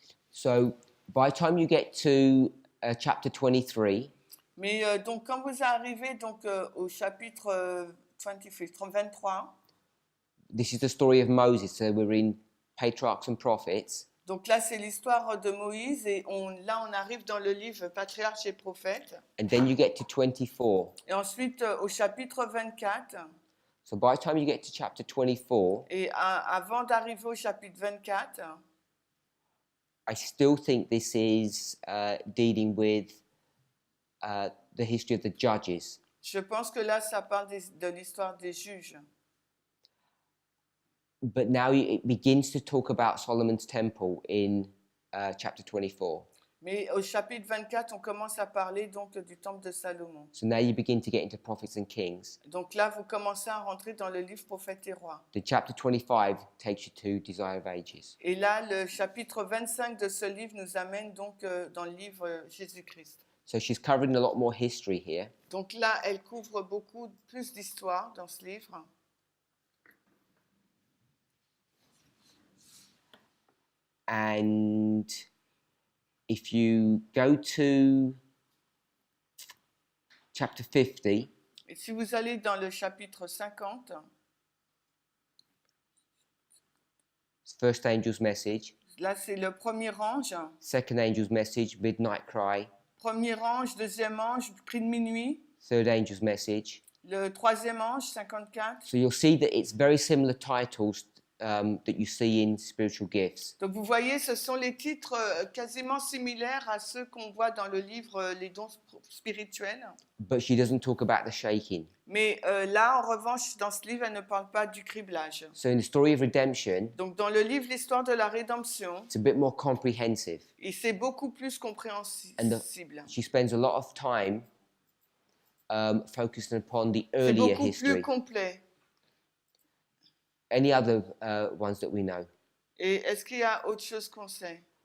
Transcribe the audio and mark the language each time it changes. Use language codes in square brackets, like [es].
[en] So by the time you get to chapter 23, [fr] Mais donc quand vous arrivez donc au chapitre 23, [en] this is the story of Moses. So we're in patriarchs and prophets. [fr] donc là c'est l'histoire de Moïse et on arrive dans le livre Patriarches et Prophètes. [en] And then you get to 24. [fr] Et ensuite au chapitre 24. [en] So by the time you get to chapter 24, [fr] Et avant d'arriver au chapitre 24, [en] I still think this is dealing with the history of the judges. [fr] je pense que là ça parle de l'histoire des juges. [en] But now it begins to talk about Solomon's temple in chapter 24. [fr] Mais au chapitre 24, on commence à parler donc du temple de Salomon. [en] So now you begin to get into prophets and kings. [fr] Donc là, vous commencez à rentrer dans le livre Prophètes et Rois. [en] The chapter 25 takes you to Desire of Ages. [fr] Et là, le chapitre 25 de ce livre nous amène donc dans le livre Jésus-Christ. [en] So she's covering a lot more history here. [fr] Donc là, elle couvre beaucoup plus d'histoire dans ce livre. [en] And if you go to chapter 50, [fr] Et si vous allez dans le chapitre 50, [en] first angel's message, [fr] là, c'est le premier ange. [en] second angel's message, midnight cry, [fr] Premier ange, deuxième ange, cri de minuit. [en] third angel's message. [fr] Le troisième ange, 54. [en] So you'll see that it's very similar titles that you see in spiritual gifts. [fr] Donc vous voyez, ce sont les titres quasiment similaires à ceux qu'on voit dans le livre Les dons spirituels. [en] But she doesn't talk about the shaking. [fr] Mais là, en revanche, dans ce livre, elle ne parle pas du criblage. [en] So in the story of redemption, [fr] Donc dans le livre L'histoire de la rédemption, [en] it's a bit more comprehensive. [fr] et c'est beaucoup plus compréhensible. [en] She spends a lot of time focusing upon the [fr] C'est [en] earlier [fr] beaucoup [en] history. [fr] plus complet. [en] Any other ones that we know? [fr] Et est-ce qu'il y a autre chose qu'on sait?